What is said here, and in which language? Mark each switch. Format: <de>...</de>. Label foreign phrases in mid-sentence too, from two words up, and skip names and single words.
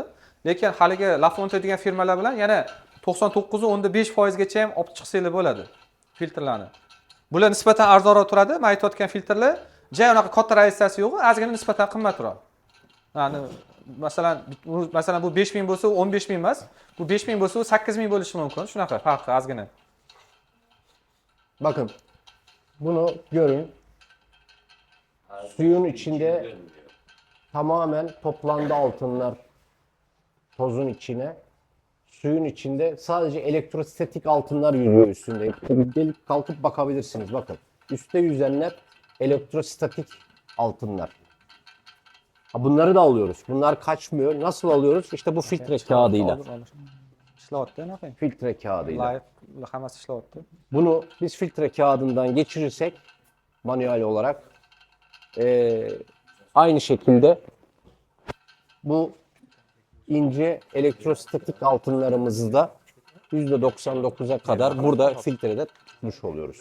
<uz>Lekin haligi La Fonte degan firmalar bilan yana 99.5% gacha ham olib chiqsanglar bo'ladi filtrlarni. Bular nisbatan arzonroq turadi. Men aytayotgan filtrlar jay unaqa katta raziyasi yo'q, ozgina nisbatan qimmatroq. Ya'ni masalan bu 5000 bo'lsa, 15000 emas. Bu 5000 bo'lsa, 8000 bo'lishi mumkin. Shunaqa farqi ozgina.</uz> <tr>Bakın bunu görün. Suyun içinde tamamen toplandı altınlar tozun içine. Suyun içinde sadece elektrostatik altınlar yüzüyor üstünde. Gelip kalkıp bakabilirsiniz. Bakın üstte yüzenler elektrostatik altınlar. Bunları da alıyoruz. Bunlar kaçmıyor. Nasıl alıyoruz? İşte bu filtre kağıdıyla.</tr> <uz>Ishlayapti, anaqa.</uz> <tr>Filtre kağıdıyla.</tr> <uz>Live hammasi ishlayapti.</uz> <tr>Bunu biz filtre kağıdından geçirirsek manuel olarak aynı şekilde bu ince elektrostatik altınlarımızı da %99'a kadar burada filtrede tutmuş oluyoruz.</tr>